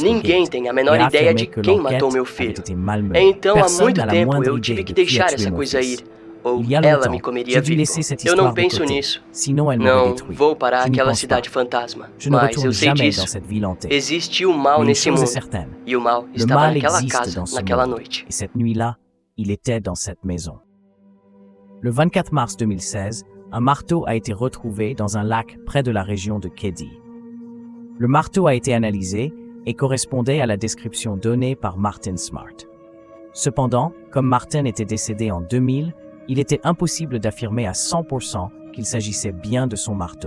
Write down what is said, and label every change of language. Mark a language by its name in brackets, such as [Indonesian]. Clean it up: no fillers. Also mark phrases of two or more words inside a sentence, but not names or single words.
[Portuguese] Ninguém tem a menor ideia de quem matou meu filho. Então, há muito tempo, eu tive que deixar essa coisa ir. Ou ela me comeria vivo. Eu não penso nisso. Não vou para aquela cidade fantasma. Mas eu sei disso. Existe o mal nesse mundo. E o mal estava naquela casa, naquela noite. [French] Et cette nuit-là, il était dans cette maison. Le 24 mars 2016, un marteau a été retrouvé dans un lac près de la région de Keddie. Le marteau a été analysé et correspondait à la description donnée par Martin Smart. Cependant, comme Martin était décédé en 2000, il était impossible d'affirmer à 100% qu'il s'agissait bien de son marteau.